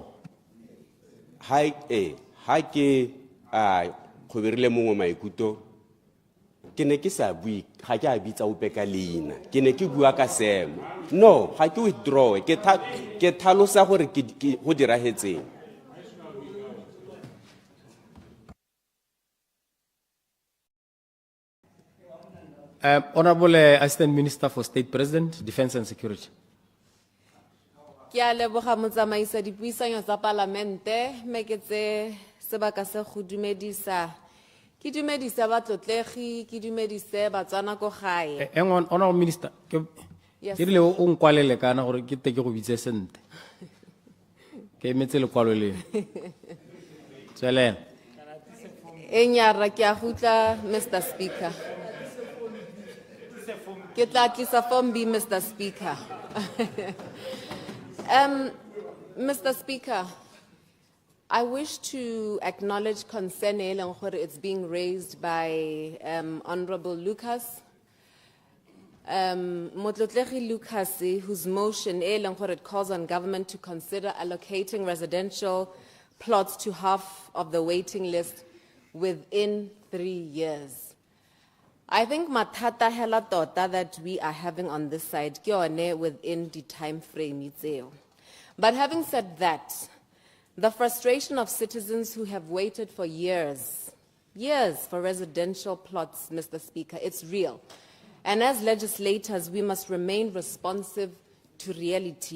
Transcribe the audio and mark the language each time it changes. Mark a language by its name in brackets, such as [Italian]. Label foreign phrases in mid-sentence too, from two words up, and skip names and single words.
[Tswana] ha ke kgobirile mongwe maikuto ke ne ke sa bui ga ke a bitsa ope ka leina ke ne ke bua ka seemo no ga ke withdraw ke tlhalosa gore go diragetseng. [English] Honorable Assistant Minister for State President, Defense and Security. [Tswana] Ke a leboga motsamaisa dipuisanyo tsa Palamente me ke tse sebaka se go dumedisa ke dumedisa batlotlegi ke dumedise Batswana ko gae. [English] Honorable Minister, ke Yes. [Tswana] le o nkwalele kana gore ke te ke go bitse sente. Ke emetse lekwalo le. Tswelela. Enyara ke a gutla Mr. Speaker. Ke tla tlisa form B Mr. Speaker. [English] Mr. Speaker, I wish to acknowledge concern it's being raised by Honorable Lucas. Motlotlegi Lucas, whose motion it calls on government to consider allocating residential plots to half of the waiting list within 3 years. I think [Tswana] matata hela tota [English] that we are having on this side [Tswana] ke yone [English] within the time frame itseo. But having said that, the frustration of citizens who have waited for years for residential plots, Mr. Speaker, it's real. And as legislators, we must remain responsive to reality.